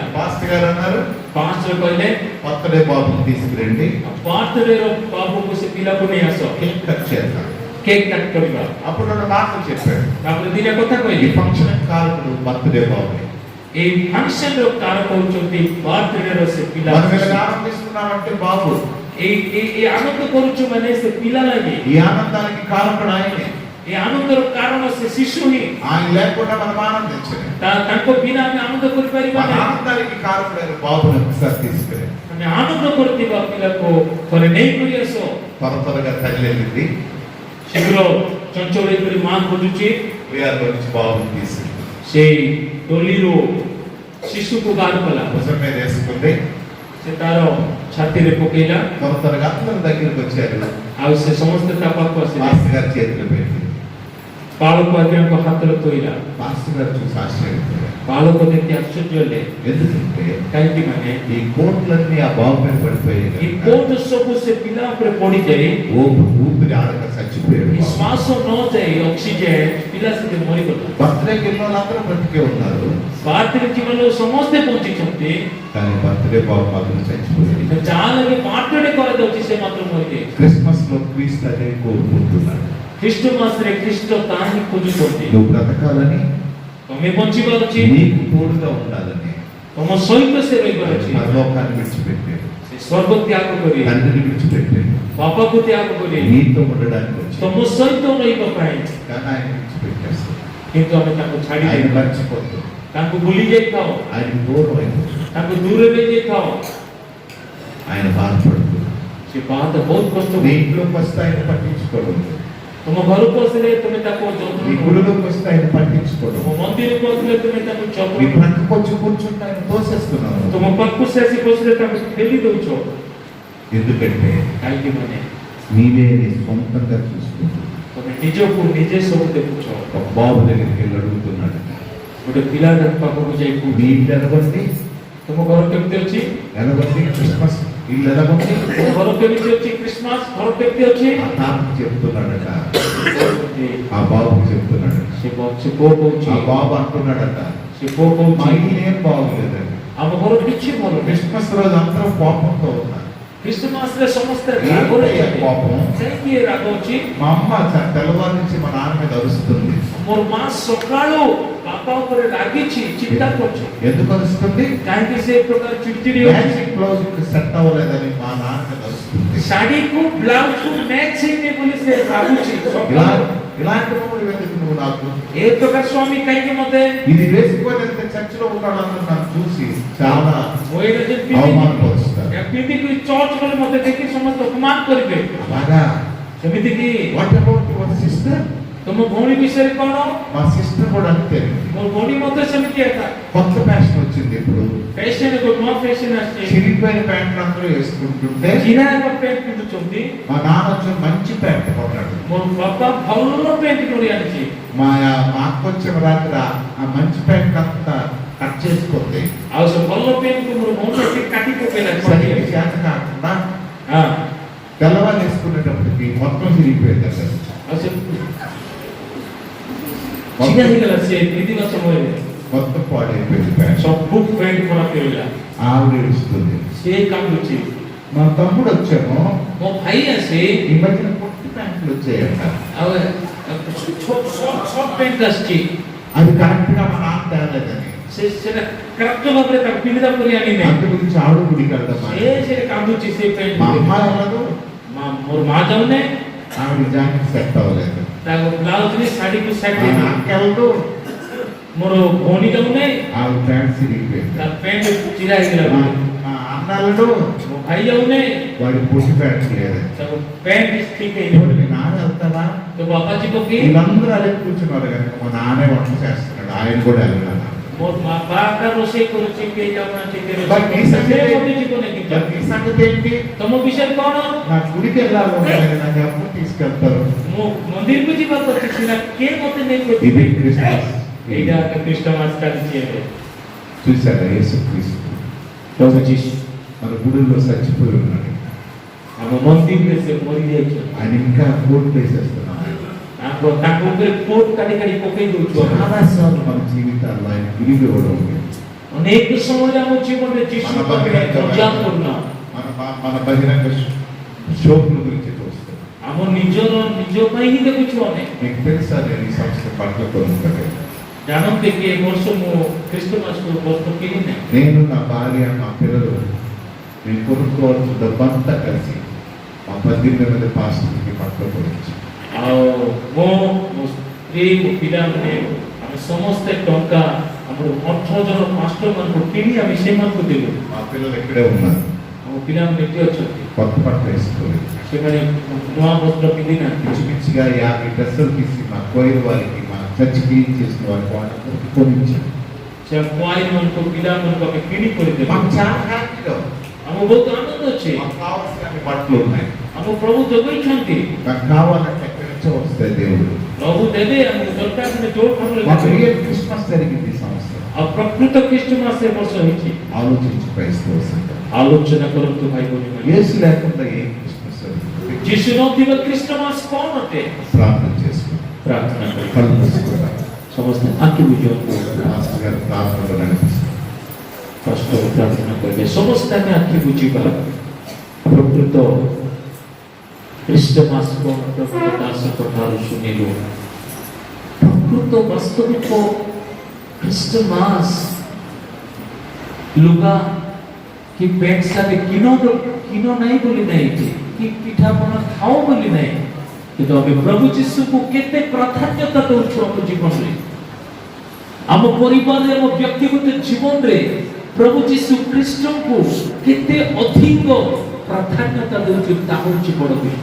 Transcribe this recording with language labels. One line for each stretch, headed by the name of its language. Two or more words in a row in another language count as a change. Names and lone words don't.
Telugu: పాస్టర్ గారు అన్నారు,
Odia: ପାଷ୍ଟର କହିଲେ
Telugu: బర్త్డే బాబుని తీసుకురండి,
Odia: ବାର୍ଥଡେର ବାବୁକୁ ସେ ପିଲାକୁ ନେଇ ଆସ,
Telugu: కేక్ కట్ చేద్దాం.
Odia: କେକ୍ କାଟ କରିବା।
Telugu: అప్పుడు రెండు మాటలు చెప్పాడు.
Odia: ତାପରେ ଦିଟା କଥା
Telugu: ఈ
Odia: କହିଲେ,
Telugu: ఫంక్షన్ కారకుడు బర్త్డే బాబు.
Odia: ଏଇ ଫଙ୍କସନର କାରକ ହଉଛନ୍ତି ବାର୍ଥଡେର ସେ ପିଲା।
Telugu: మనం ఇలా ఆనందిస్తున్నామంటే బాబు,
Odia: ଏଇ ଆନନ୍ଦ କରୁଛୁ ମାନେ ସେ ପିଲା ଲାଗି।
Telugu: ఈ ఆనందానికి కారకుడు ఆయనే.
Odia: ଏ ଆନନ୍ଦର କାରଣ ସେ ଶିଶୁ ହିଁ।
Telugu: ఆయన లేకుండా మనం ఆనందించలేం.
Odia: ତାଙ୍କ ବିନା ଆମେ ଆନନ୍ଦ କରିପାରିବା
Telugu: మన
Odia: ନାହିଁ।
Telugu: ఆనందానికి కారకుడైన బాబుని ఒకసారి తీసుకురండి.
Odia: ଆମେ ଆନନ୍ଦ କରୁଥିବା ପିଲାକୁ ଥରେ ନେଇକରି ଆସ।
Telugu: త్వరగా తల్లి వెళ్ళింది,
Odia: ଶୀଘ୍ର ଚଞ୍ଚଳ ହେଇକରି ମା ଖୋଜୁଛି।
Telugu: ఉయ్యాల్లో నుంచి బాబుని తీసుకుంది,
Odia: ସେଇ ଟୋଲିରୁ ଶିଶୁକୁ ବାହାର କଲା,
Telugu: భుజం మీద వేసుకుంది.
Odia: ସେ ତାର ଛାତିରେ ପକେଇଲା।
Telugu: త్వరగా అందరూ దగ్గరికి వచ్చారు.
Odia: ଆଉ ସେ ସମସ୍ତେ ତା ପାଖକୁ ଆସିଲେ।
Telugu: మాస్టర్ గారి చేతిలో పెట్టి
Odia: ବାଳକ ଆଜ୍ଞାଙ୍କ ହାତରେ ଥୋଇଲା।
Telugu: మాస్టర్ గారు చూసి ఆశ్చర్యపోయారు.
Odia: ବାଳକ ଦେଖି ଆଶ୍ଚର୍ଯ୍ୟ ହେଲେ,
Telugu: ఎందుకంటే
Odia: କାହିଁକି ମାନେ
Telugu: ఈ కోట్లన్నీ ఆ బాబు మీద పడిపోయాయి
Odia: ଏ
Telugu: కనుక
Odia: କୋଟ ସବୁ ସେ ପିଲା ଉପରେ ପଡିଯାଇ
Telugu: ఊపిరి ఆడక చచ్చిపోయాడు
Odia: ଏ
Telugu: బాబు.
Odia: ଶ୍ୱାସ ନ ଯାଇ ଅକ୍ସିଜେନ ପିଲା ସେଠି ମରିଗଲା।
Telugu: బర్త్డేకి వెళ్ళిన వాళ్ళందరూ బ్రతికే ఉన్నారు,
Odia: ବାର୍ଥଡେ ଜୀବନରେ ସମସ୍ତେ ବଞ୍ଚିଛନ୍ତି,
Telugu: కానీ బర్త్డే బాబు మాత్రం చచ్చిపోయాడు.
Odia: ଯାହା ଲାଗି ବାର୍ଥଡେ କରାଯାଉଛି ସେ ମାତ୍ର ମରିଯାଇଛି।
Telugu: క్రిస్మస్ లో క్రీస్తు అదే కోరుకుంటున్నాడు.
Odia: ଖ୍ରୀଷ୍ଟ ମାସରେ ଖ୍ରୀଷ୍ଟ ତାହା ହିଁ ଖୋଜୁଛନ୍ତି।
Telugu: నువ్వు బ్రతకాలని,
Odia: ତମେ ବଞ୍ଚିବାର ଅଛି,
Telugu: నీకు తోడుగా ఉండాలని
Odia: ତମ ସହିତ ସେ ରହିବାର ଅଛି।
Telugu: పరలోకాన్ని విడిచిపెట్టాడు,
Odia: ସେ ସ୍ୱର୍ଗ ତ୍ୟାଗ କରି,
Telugu: తండ్రిని విడిచిపెట్టాడు,
Odia: ବାପାକୁ ତ୍ୟାଗ କରି
Telugu: నీతో ఉండడానికి వచ్చాడు.
Odia: ତମ ସହିତ ରହିବା ପାଇଁ,
Telugu: కానీ ఆయన విడిచిపెట్టేస్తాడు.
Odia: କିନ୍ତୁ ଆମେ ତାଙ୍କୁ ଛାଡି
Telugu: ఆయన
Odia: ଦେଇଥାଉ,
Telugu: మర్చిపోతాడు,
Odia: ତାଙ୍କୁ ଭୁଲି ଯାଇଥାଉ,
Telugu: ఆయనకు దూరం అయిపోతాడు.
Odia: ତାଙ୍କୁ ଦୂରରେ ଯାଇଥାଉ।
Telugu: ఆయన బాధపడుతుంది.
Odia: ସେ ବାଦ ବହୁତ କଷ୍ଟ
Telugu: నీ
Odia: ହୁଏ।
Telugu: ఇంట్లోకి వస్తే ఆయన పట్టించుకోవడం,
Odia: ତମ ଘରକୁ ଆସିଲେ ତୁମେ ତାକୁ ଯତ୍ନ
Telugu: నీ
Odia: ନେବ।
Telugu: గుడిలోకి వస్తే ఆయన పట్టించుకోవడం,
Odia: ତୁମ ମନ୍ଦିରକୁ ଆସିଲେ ତୁମେ ତାକୁ ଯତ୍ନ
Telugu: నీ
Odia: ନେବ।
Telugu: ప్రక్కకు వచ్చి కూర్చుంటే ఆయన తోసేస్తున్నావు.
Odia: ତୁମ ପାଖକୁ ସେ ଆସି ବସିଲେ ତାକୁ ଠେଲି ଦଉଛ।
Telugu: ఎందుకంటే
Odia: କାହିଁକି ମାନେ
Telugu: నీవే నీ సొంతంగా చూసుకుంటూ
Odia: ତମେ ନିଜକୁ ନିଜେ ସବୁ ଦେଖୁଛ।
Telugu: ఒక బాబు దగ్గరికి వెళ్ళి అడుగుతున్నాడు,
Odia: ଗୋଟେ ଗୋଟେ ପିଲା ପାଖକୁ ଯାଇ
Telugu: మీ ఇల్లు ఎలాగొంది?
Odia: ତୁମ ଘର କେମିତି ଅଛି?
Telugu: ఎలాగొంది? క్రిస్మస్ ఇల్లు ఎలాగొంది?
Odia: ତୁମ ଘର କେମିତି ଅଛି? క్రిస్మస్ ଘର କେମିତି ଅଛି?
Telugu: ఆ తాతకు చెప్తున్నాడట, ఆ బాబుకు చెప్తున్నాడు.
Odia: ସେ ପୁଅ କହୁଛି,
Telugu: ఆ బాబు అంటున్నాడట,
Odia: ସେ ପୁଅ
Telugu: మా
Odia: କହୁଛି
Telugu: ఇల్లు ఏం బాగులేదండి.
Odia: ଆମ ଘର କିଛି ଭଲ ନାହିଁ।
Telugu: క్రిస్మస్ రోజు అందరూ కోపంతో ఉన్నారు.
Odia: క్రిస్మస్ ରେ ସମସ୍ତେ
Telugu: ఏంటయ్యా
Odia: ରାଗରେ
Telugu: కోపం?
Odia: କାହିଁକି ରାଗ ଅଛି?
Telugu: మా అమ్మ తెల్లవారు నుంచి మా నాన్న మీద అరుస్తుంది.
Odia: ମୋର ମା ସକାଳୁ ବାପା ଉପରେ ରାଗିଛି, ଚିନ୍ତା କରୁଛି।
Telugu: ఎందుకు అరుస్తుంది?
Odia: କାହିଁକି ସେ ପ୍ରକାର ଚିଡଚିଡି ହଉଛି?
English: matching blouse set
Telugu: అవ్వలేదని మా నాన్న మీద అరుస్తుంది.
Odia: ଶାଢୀକୁ ବ୍ଲାଉଜକୁ ମ୍ୟାଚ୍ ହେଇନି ବୋଲି ସେ ଭାବୁଛି।
Telugu: ఇలాంటి వాడు ఎందుకు నువ్వు నాకు?
Odia: ఏ ପ୍ରକାର ସ୍ୱାମୀ କାହିଁକି ମତେ
Telugu: ఇది వేసుకొని వెళ్తే చర్చిలో ఉన్నాడని నన్ను చూసి చాలా
Odia: ମୋଇରେ ଯେ
Telugu: అవమానపరుస్తారు.
Odia: ପିନ୍ଧିକି ଚର୍ଚ୍ଚ ଗଲେ ମତେ ଦେଖି ସମସ୍ତେ ଅପମାନ କରିବେ।
Telugu: అలాగా
Odia: ସେମିତି କି
English: What about your sister?
Odia: ତମ ଭଉଣୀ ବିଷୟରେ କଣ?
Telugu: మా సిస్టర్ కూడా అంతే.
Odia: ମୋ ଭଉଣୀ ମଧ୍ୟ ସେମିତି ଏକା।
Telugu: కొత్త ఫ్యాషన్ వచ్చింది ఇప్పుడు.
Odia: ଫ୍ୟାସନ ନୂଆ ଫ୍ୟାସନ ଆସିଛି।
Telugu: చిరిగిపోయిన ప్యాంట్లు అందరూ వేసుకుంటుంటే
Odia: ଚିରା ଏକ ପ୍ୟାଣ୍ଟ ପିନ୍ଧୁଛନ୍ତି।
Telugu: మా నాన్న వచ్చి మంచి ప్యాంట్ కొన్నాడు.
Odia: ମୋ ବାପା ଭଲ ପ୍ୟାଣ୍ଟ କିଣି ଆଣିଛି।
Telugu: మా అక్క వచ్చిన రాత్రి ఆ మంచి ప్యాంట్ అంతా కట్ చేసుకుంది.
Odia: ଆଉ ସେ ଭଲ ପ୍ୟାଣ୍ଟକୁ ମୋର ଭଉଣୀ ଟିକେ କାଟି ପକେଇଲା।
Telugu: సరిగ్గా చేత కాకుండా
Odia: ହଁ
Telugu: తెల్లవారు వేసుకునేటప్పటికి మొత్తం చిరిగిపోయింది అసలు.
Odia: ଆଉ ସେ ଚିରା ହେଇଗଲା। ସେ ପିନ୍ଧିବା ସମୟରେ
Telugu: మొత్తం పాడైపోయింది ప్యాంట్.
Odia: ସବୁ ପ୍ୟାଣ୍ଟ ଖରାପ ହେଇଗଲା।
Telugu: ఆవిడ ఏడుస్తుంది.
Odia: ସେ କାନ୍ଦୁଛି।
Telugu: మా తమ్ముడు వచ్చాము,
Odia: ମୋ ଭାଇ ଆସି
Telugu: ఈ మధ్యన పొట్టి ప్యాంట్లు వచ్చాయంట.
Odia: ଆଉ ସର୍ଟ ପ୍ୟାଣ୍ଟ ଆସିଛି।
Telugu: అది కరెక్ట్ గా మా నాన్న తేలేదని.
Odia: ସେଟା କରେକ୍ଟ ଭାବରେ ତାକୁ ପିନ୍ଧିଲା ପରି ଆଣିନି।
Telugu: అందు గురించి ఆవిడ గుడికి వెళ్దామా?
Odia: ସେ କାନ୍ଦୁଛି ସେ ପ୍ୟାଣ୍ଟ।
Telugu: మా అమ్మ ఎవరు?
Odia: ମୋର ମା ଯାଉନି,
Telugu: ఆవిడ జాకెట్ సెట్ అవ్వలేదు.
Odia: ତାକୁ ବ୍ଲାଉଜ ରେ ଶାଢୀକୁ
Telugu: మా
Odia: ସାଇଡ୍
Telugu: అక్క ఎవరు?
Odia: ମୋର ଭଉଣୀ ଯାଉନି,
Telugu: ఆవిడ ప్యాంట్ చిరిగిపోయింది.
Odia: ତା ପ୍ୟାଣ୍ଟ ଚିରା ହେଇଗଲା।
Telugu: మా అన్నాళ్ళు
Odia: ମୋ ଭାଇ ଯାଉନି,
Telugu: వాడి పొట్టి ప్యాంట్ లేదు.
Odia: ତାକୁ ପ୍ୟାଣ୍ଟ ଠିକ
Telugu: ఇప్పుడు
Odia: ହେଇନି।
Telugu: మీ నాన్న వెళ్తావా?
Odia: ତ ବାପା ଯିବ କି?
Telugu: వీళ్ళందరూ అదే కూర్చున్నారు కనుక మా నాన్నే వంట చేస్తున్నాడు, ఆయన కూడా వెళ్ళాలి.
Odia: ମୋ ବାପା ଆକା ରୋଷେଇ କରୁଛି, କେହି ଯାଉନାହାନ୍ତି, କେହି
Telugu: మరి
Odia: ରୋଷେଇ
Telugu: నీ సంగతి
Odia: କରୁନାହାନ୍ତି।
Telugu: ఏంటి?
Odia: ମୋତେ ଯିବନି କି?
Telugu: మరి నీ సంగతి ఏంటి?
Odia: ତମ ବିଷୟରେ କଣ?
Telugu: నా గుడికి వెళ్ళాలి, నాకు ఎప్పుడు తీసుకెళ్తారు?
Odia: ମୁଁ ମନ୍ଦିରକୁ ଯିବାକୁ ଅଛି ସିନା, କିଏ ମୋତେ ନେଇକି
Telugu: ఇది క్రిస్మస్.
Odia: ଏଇଟା ଖ୍ରୀଷ୍ଟମାସ ଚାଲିଛି ଏବେ।
Telugu: చూసారా యేసుక్రీస్తు
Odia: ପ୍ରଭୁ ଯୀଶୁ
Telugu: మన గుడిలో చచ్చిపోయి ఉన్నాడు.
Odia: ଆମ ମନ୍ଦିରରେ ସେ ମରିଯାଇଛନ୍ତି।
Telugu: ఆయన ఇంకా కోట్ వేసేస్తున్నాడు.
Odia: ତାଙ୍କ ଉପରେ କୋଟ କାଢି କାଢି ପକେଇ ଦଉଛୁ।
Telugu: చాలా సార్లు మన జీవితాల్లో ఆయన విలువ ఇవ్వడం లేదు.
Odia: ଅନେକ ସମୟରେ ଆମ ଜୀବନରେ ଯୀଶୁ ପାଖରେ ମଜାକ କରୁନା।
Telugu: మన బహిరంగ షోకుల గురించి చూస్తాం.
Odia: ଆମ ନିଜ ପାଇଁ ହିଁ ଦେଖୁଛୁ ଆମେ।
Telugu: మీకు తెలుసా నేను ఈ సంవత్సరం బట్టలు కొనుక్కోలేదు.
Odia: ଜାଣନ୍ତି କି ଏ ବର୍ଷ ମୁଁ ଖ୍ରୀଷ୍ଟମାସକୁ ବସ୍ତ୍ର କିଣି ନାହିଁ।
Telugu: నేను నా భార్య మా పిల్లలు మేము కొనుక్కోవాల్సిన డబ్బంతా కలిసి మా 18 మంది పాస్టర్కి బట్టలు కొనిచ్చి
Odia: ଆଉ ମୋ ସ୍ତ୍ରୀ ମୋ ପିଲାମାନେ ଆମେ ସମସ୍ତେ ଟଙ୍କା ଆମର 18 ଜଣ ମାଷ୍ଟର ମାନଙ୍କୁ କିଣି ଆମେ ସେମାନଙ୍କୁ ଦେଲୁ।
Telugu: మా పిల్లలు ఇక్కడే ఉన్నారు.
Odia: ଆମ ପିଲାମାନେ ଏଠି ଅଛନ୍ତି,
Telugu: కొత్త బట్టలు వేసుకోలేదు.
Odia: ସେମାନେ ନୂଆ ବସ୍ତ୍ର ପିନ୍ଧି ନାହାନ୍ତି।
Telugu: పిచ్చి పిచ్చిగా 50 డ్రెస్సులు తీసి మా కోయిల వారికి మా
English: church clean
Telugu: చేసిన వారికి వాళ్ళందరికీ కొనిచ్చాం.
Odia: ସେ ମାନଙ୍କୁ ପିଲାମାନଙ୍କୁ ଆମେ କିଣି କରିଦେଲୁ।
Telugu: మాకు చాలా హ్యాపీగా
Odia: ଆମକୁ ବହୁତ ଆନନ୍ଦ ଅଛି।
Telugu: మాకు కావాల్సిన బట్టలు ఉన్నాయి.
Odia: ଆମ ପ୍ରଭୁ ଯୋଗାଇଛନ୍ତି।
Telugu: నాకు కావాలంటే ఎక్కడి నుంచో వస్తాయి దేవుడు.
Odia: ପ୍ରଭୁ ଦେବେ, ଆମକୁ ଦରକାର ହେଲେ ଯୋଉଠାରୁ
Telugu: మాకు
Odia: ଦେବେ।
Telugu: రియల్ క్రిస్మస్ జరిగింది ఈ సంవత్సరం.
Odia: ଆଉ ପ୍ରକୃତ ଖ୍ରୀଷ୍ଟମାସ ଏ ବର୍ଷ ହେଇଛି।
Telugu: ఆలోచించి క్రైస్తవ సంఘం.
Odia: ଆଲୋଚନା କରନ୍ତୁ ଭାଇ ଭଉଣୀମାନେ।
Telugu: యేసు లేకుండా ఏ క్రిస్మస్ జరుగుతుంది?
Odia: ଯୀଶୁ ନଥିବା ଖ୍ରୀଷ୍ଟମାସ କଣ ଅଟେ?
Telugu: ప్రార్థన చేసుకుంటాం.
Odia: ପ୍ରାର୍ଥନା କରି
Telugu: కళ్ళు మూసుకుంటాం.
Odia: ସମସ୍ତେ ଆଖି ବୁଝନ୍ତୁ।
Telugu: మాస్టర్ గారు ప్రార్థనలో నడిపిస్తారు.
Odia: କଷ୍ଟ ପ୍ରାର୍ଥନା କରିବେ। ସମସ୍ତେ ଆମେ ଆଖି ବୁଝିବା। ପ୍ରକୃତ ଖ୍ରୀଷ୍ଟମାସ କଣ ପ୍ରଭୁ ଦାସଙ୍କ ଠାରୁ ଶୁଣିଲୁ। ପ୍ରକୃତ ବାସ୍ତବିକ ଖ୍ରୀଷ୍ଟମାସ ଲୁଗା କି ପ୍ୟାଣ୍ଟ ସାର୍ଟ କିଣ ନାହିଁ ବୋଲି ନାହିଁ, କି ପିଠାପଣା ଖାଉ ବୋଲି ନାହିଁ, କିନ୍ତୁ ଆମେ ପ୍ରଭୁ ଯୀଶୁକୁ କେତେ ପ୍ରାଧାନ୍ୟତା ଦଉଛୁ ଆମ ଜୀବନରେ, ଆମ ପରିବାରରେ, ଆମ ବ୍ୟକ୍ତିଗତ ଜୀବନରେ ପ୍ରଭୁ ଯୀଶୁ ଖ୍ରୀଷ୍ଟଙ୍କୁ କେତେ ଅଧିକ ପ୍ରାଧାନ୍ୟତା ଦଉଛୁ, ତାହା ହେଉଛି ବଡ଼ ବିଷୟ।